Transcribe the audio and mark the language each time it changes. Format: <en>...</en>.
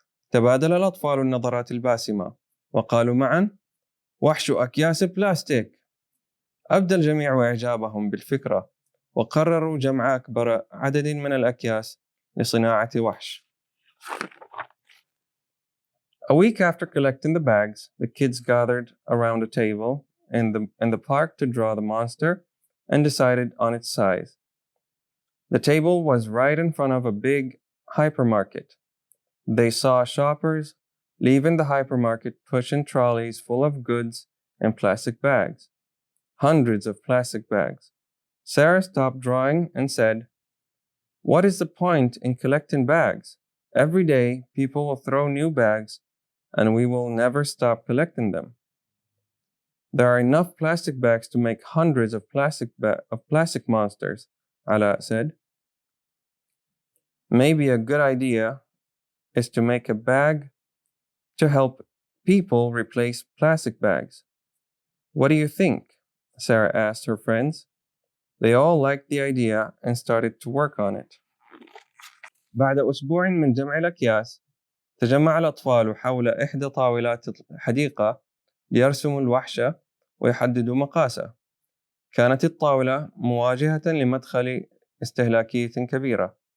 <ar>تبادل الأطفال النظرات الباسمة وقالوا معاً: "وحش أكياس بلاستيك." أبدى الجميع إعجابهم بالفكرة، وقرروا جمع أكبر عدد من الأكياس لصناعة وحش.</ar> <en>A week after collecting the bags, the kids gathered around a table in the park to draw the monster and decided on its size. The table was right in front of a big hypermarket. They saw shoppers leaving the hypermarket pushing trolleys full of goods in plastic bags. Hundreds of plastic bags. Sarah stopped drawing and said, "What is the point in collecting bags? Every day people will throw new bags and we will never stop collecting them." "There are enough plastic bags to make hundreds of plastic monsters," Ala said. "Maybe a good idea is to make a bag to help people replace plastic bags." "What do you think?" Sarah asked her friends. They all liked the idea and started to work on it.</en> <ar>بعد أسبوع من جمع الأكياس، تجمع الأطفال حول إحدى طاولات الحديقة ليرسموا الوحشة ويحددوا مقاسه. كانت الطاولة مواجهة لمدخل استهلاكية كبيرة.</ar>